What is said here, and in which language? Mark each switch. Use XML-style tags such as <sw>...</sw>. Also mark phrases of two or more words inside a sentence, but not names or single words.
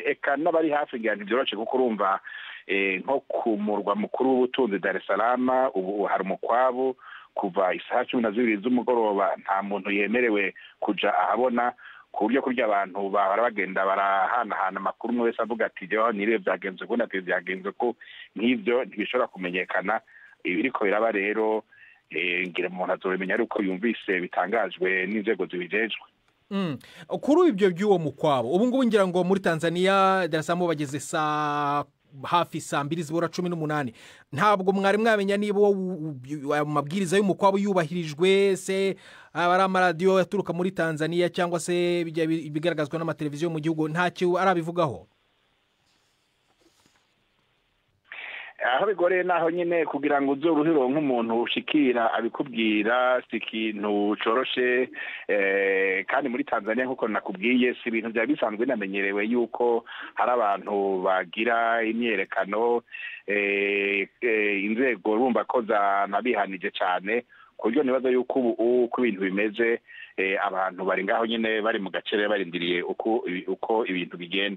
<rn>Eka n'abari hafi ngira ntivyoroshe kuko urumva nko ku murwa mukuru w'ubutunzi Dar es Salaam ubu hari umukwabu kuva isaha 12 z'umugoroba, nta muntu yemerewe kuja ahabona, ku buryo kurya abantu bahora bagenda barahanahana amakuru, umwe wese avuga ati jewe nire byagenze ko nati byagenze ko, nk'ivyo ntibishobora kumenyekana. Ibiriko biraba rero ngira umuntu azobimenya ariko yumvise bitangajwe n'inzego zibijejwe.</rn> <rw>Kuri ibyo by'uwo mukwabo ubu ngubu ngira ngo muri Tanzania Dar es Salaam bageze hafi saa 2:18. Ntabwo mwari mwamenya niba amabwiriza y'umukwabo yubahirijwe, se abari amaradiyo yaturuka muri Tanzania cyangwa se bigaragazwa n'amateleviziyo mu gihugu ntacyo arabivugaho?</rw> <rn>Aho bigoreye naho nyine kugira ngo uzoruhiro nk'umuntu ushikira abikubwira si ikintu coroshe, kandi muri Tanzania nkuko nakubwiye si ibintu bya bisanzwe namenyerewe yuko hari abantu bagira imyerekano, inzego rumva ko zanabihanije cyane, ku buryo nibaza yuko uko ibintu bimeze abantu bari ngaho nyine bari mu gacere barindiriye uko ibintu bigenda.</rn>